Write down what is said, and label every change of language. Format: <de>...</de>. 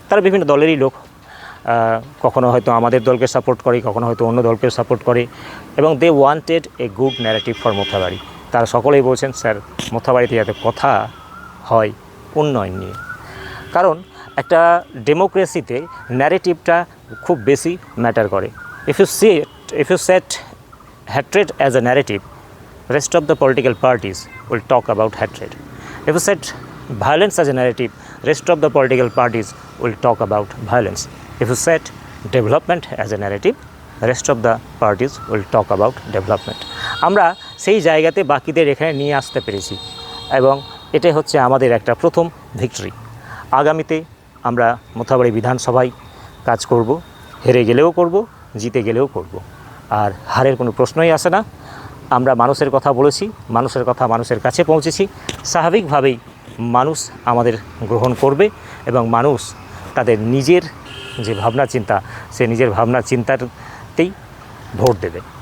<bn>তারা বিভিন্ন দলেরই লোক, কখনো হয়তো আমাদের দলকে সাপোর্ট করে, কখনো হয়তো অন্য দলকে সাপোর্ট করে, এবং</bn> <en>They wanted a good narrative for Mothabari.</en> <bn>তারা সকলেই বলছেন স্যার মোথাবাড়িতে যাতে কথা হয় উন্নয়ন নিয়ে, কারণ একটা ডেমোক্রেসিতে ন্যারেটিভটা খুব বেশি ম্যাটার করে।</bn> <en>If you set hatred as a narrative, rest of the political parties will talk about hatred. If you set violence as a narrative, rest of the political parties will talk about violence. If you set development as a narrative, rest of the parties will talk about development.</en> <bn>আমরা সেই জায়গাতে বাকিদের এখানে নিয়ে আসতে পেরেছি, এবং এটাই হচ্ছে আমাদের একটা প্রথম ভিক্টরি। আগামীতে আমরা মোথাবাড়ি বিধানসভায় কাজ করব, হেরে গেলেও করব, জিতে গেলেও করব, আর হারের কোনো প্রশ্নই আসে না। আমরা মানুষের কথা বলেছি, মানুষের কথা মানুষের কাছে পৌঁছেছি, স্বাভাবিকভাবেই মানুষ আমাদের গ্রহণ করবে এবং মানুষ তাদের নিজের যে ভাবনা চিন্তা, সে নিজের ভাবনা চিন্তাতেই ভোট দেবে।</bn>